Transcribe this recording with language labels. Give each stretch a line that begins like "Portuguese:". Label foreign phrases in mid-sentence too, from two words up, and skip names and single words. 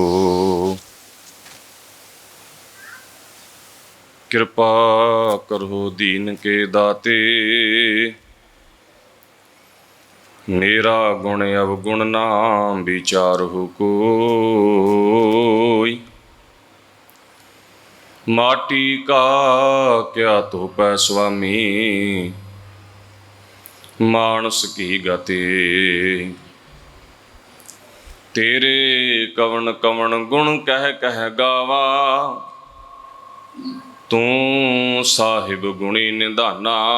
Punjabi: ਕਿਰਪਾ ਕਰੋ ਦੀਨ ਕੇ ਦਾਤੇ, ਮੇਰਾ ਗੁਣ ਅਵਗੁਣ ਨਾ ਵਿਚਾਰਹੁ ਕੋਈ।
Hindi: माटी का क्या धोपै स्वामी, मानस की गति। तेरे कवन कवन गुण कह कह गावा, तू साहिब गुणी निधाना।